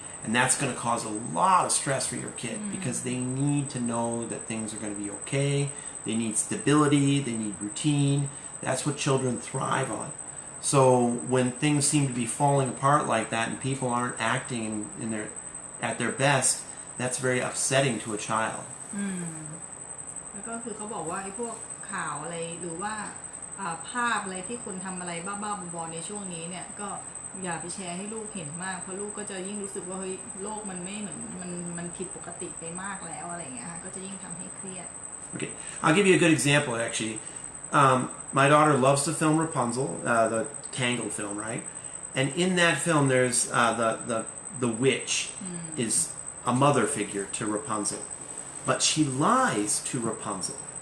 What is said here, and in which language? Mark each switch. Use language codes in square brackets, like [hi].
[en] And that's going to cause a lot of stress for your kid because they need to know that things are going to be okay. They need stability. They need routine. That's what children thrive on. So when things seem to be falling apart like that and people aren't acting at their best, that's very upsetting to a child. [th] แล้วก็คือเขาบอกว่าไอ้พวกข่าวอะไรหรือว่าภาพอะไรที่คนทำอะไรบ้าๆบอๆในช่วงนี้เนี่ยก็อย่าไปแชร์ให้ลูกเห็นมากเพราะลูกก็จะยิ่งรู้สึกว่าเฮ้ยโลกมันไม่เหมือนมันผิดปกติไปมากแล้วอะไรเงี้ยค่ะก็จะยิ่งทำให้เครียด [en] Okay, I'll give you a good example actually. My daughter loves the film Rapunzel, the Tangled film, right? And in that film, there's the witch is a mother figure to Rapunzel, but she lies to Rapunzel.